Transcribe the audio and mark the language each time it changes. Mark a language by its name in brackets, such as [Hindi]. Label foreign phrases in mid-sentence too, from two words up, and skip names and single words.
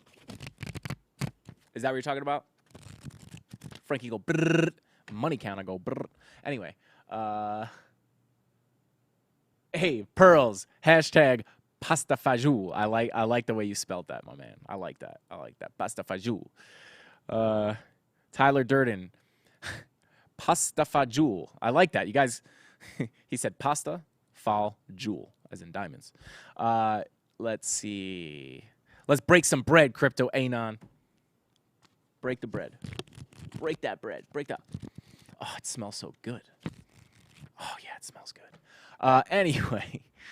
[English] Is that what you're talking about? Frankie go brrr. Money counter go brrr. Anyway, hey, Pearls, hashtag pasta fajoule. I like the way you spelled that, my man. I like that. I like that. Pasta fajoule. Tyler Durden, pasta fajoule. I like that. You guys, he said pasta, fal, jewel, as in diamonds. Let's see. Let's break some bread, Crypto Anon. Break the bread. Break that bread. Break that. Oh, it smells so good. Oh, yeah, it smells good. Anyway.